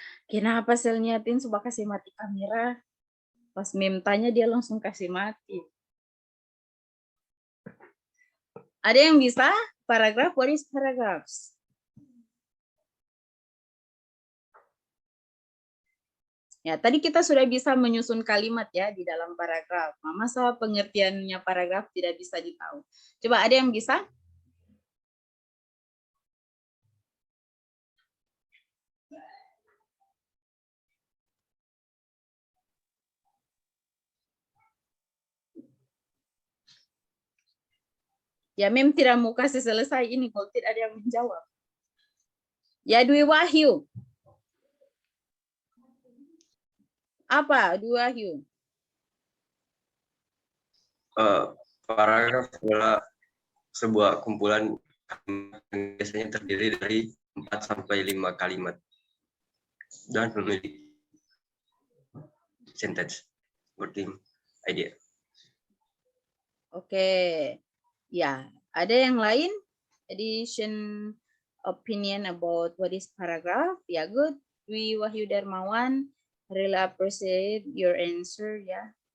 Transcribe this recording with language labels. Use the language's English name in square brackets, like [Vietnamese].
[Indonesian] Kenapa selnya Tin coba kasih mati kamera? Pas Mem tanya dia langsung kasih mati. Ada yang bisa? [English] Paragraf, what is paragraphs? [Indonesian] Ya, tadi kita sudah bisa menyusun kalimat ya di dalam paragraf. Masa pengertiannya paragraf tidak bisa ditahu. Coba ada yang bisa? Ya, Mem tidak mau kasih selesai ini kalau tidak ada yang menjawab. Ya, Dwi Wahyu. Apa Dwi Wahyu? Paragraf adalah sebuah kumpulan yang biasanya terdiri dari 4 sampai 5 kalimat dan memiliki [English] sentence, wording, idea. [Indonesian] Oke. Ya, ada yang lain? [English] Addition opinion about what is paragraph? Ya, good. Dwi Wahyu Darmawan, really appreciate your answer ya.